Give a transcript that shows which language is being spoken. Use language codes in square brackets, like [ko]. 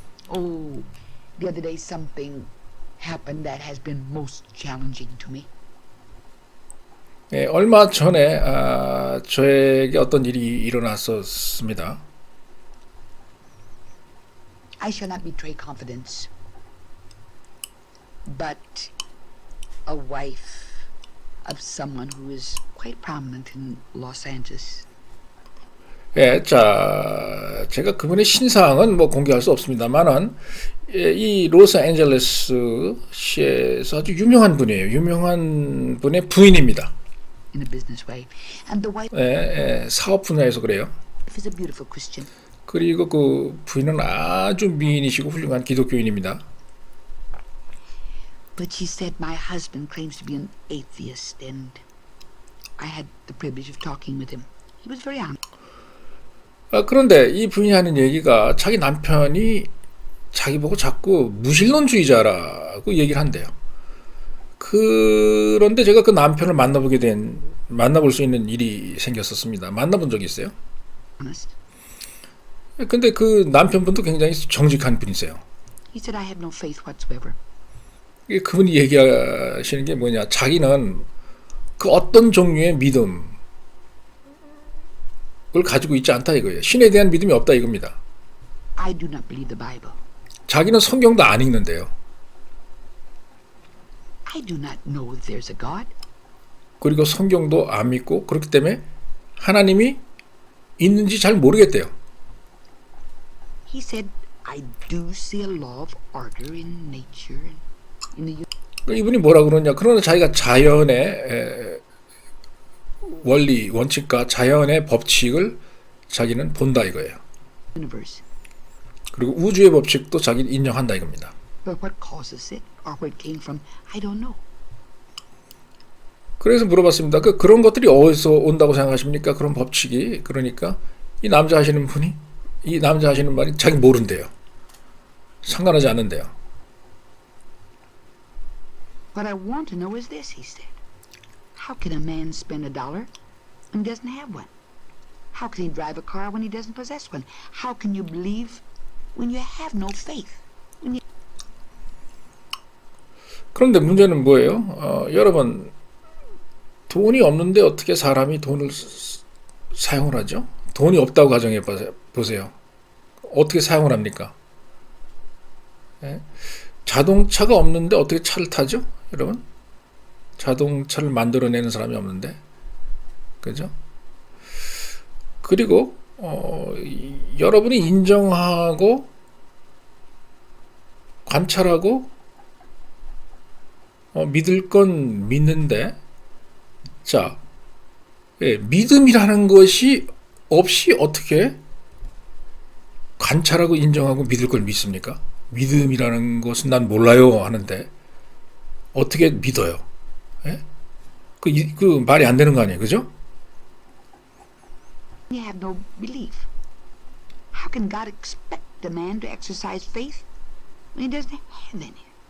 [en] Oh, the other day something happened that has been most challenging to me. [ko] 얼마 전에 저에게 어떤 일이 일어났었습니다. [en] I shall not betray confidence, but a wife of someone who is quite prominent in Los Angeles. [ko] 자, 제가 그분의 신상은 공개할 수 없습니다만은 이 로스앤젤레스시에서 아주 유명한 분이에요. 유명한 분의 부인입니다. [en] In a business way, and the wife [ko] 사업 분야에서 그래요. [en] is a beautiful Christian. [ko] 그리고 그 부인은 아주 미인이시고 훌륭한 기독교인입니다. [en] But she said my husband claims to be an atheist, and I had the privilege of talking with him. He was very honest. [ko] 그런데 이 부인이 하는 얘기가 자기 남편이 자기 보고 자꾸 무신론주의자라고 얘기를 한대요. 그런데 제가 그 남편을 만나볼 수 있는 일이 생겼었습니다. 만나본 적이 있어요. [en] Honest. [ko] 근데 그 남편분도 굉장히 정직한 분이세요. [en] He said I have no faith whatsoever. [ko] 그분이 얘기하시는 게 뭐냐, 자기는 그 어떤 종류의 믿음을 가지고 있지 않다 이거예요. 신에 대한 믿음이 없다 이겁니다. [en] I do not believe the Bible. [ko] 자기는 성경도 안 읽는데요. [en] I do not know that there's a God. [ko] 그리고 성경도 안 믿고 그렇기 때문에 하나님이 있는지 잘 모르겠대요. [en] He said I do see a law of order in nature and in the [ko] 이분이 뭐라 그러냐, 그러나 자기가 자연의 원리, 원칙과 자연의 법칙을 자기는 본다 이거예요. [en] universe. [ko] 그리고 우주의 법칙도 자기는 인정한다 이겁니다. [en] But what causes it or where it came from, I don't know. [ko] 그래서 물어봤습니다. 그런 것들이 어디서 온다고 생각하십니까? 그런 법칙이. 그러니까 이 남자 하시는 말이 자기 모른대요. 상관하지 않는데요. [en] What I want to know is this, he said. How can a man spend $1 when he doesn't have one? How can he drive a car when he doesn't possess one? How can you believe when you have no faith? [ko] 그런데 문제는 뭐예요? 여러분, 돈이 없는데 어떻게 사람이 돈을 사용을 하죠? 돈이 없다고 가정해 보세요. 어떻게 사용을 합니까? 자동차가 없는데 어떻게 차를 타죠? 여러분? 자동차를 만들어내는 사람이 없는데 그죠? 그리고 여러분이 인정하고 관찰하고 믿을 건 믿는데, 자, 믿음이라는 것이 없이 어떻게 관찰하고 인정하고 믿을 걸 믿습니까? 믿음이라는 것은 난 몰라요 하는데 어떻게 믿어요? 예? 그 말이 안 되는 거 아니에요, 그죠? [en] You have no belief. How can God expect a man to exercise faith when he doesn't have any?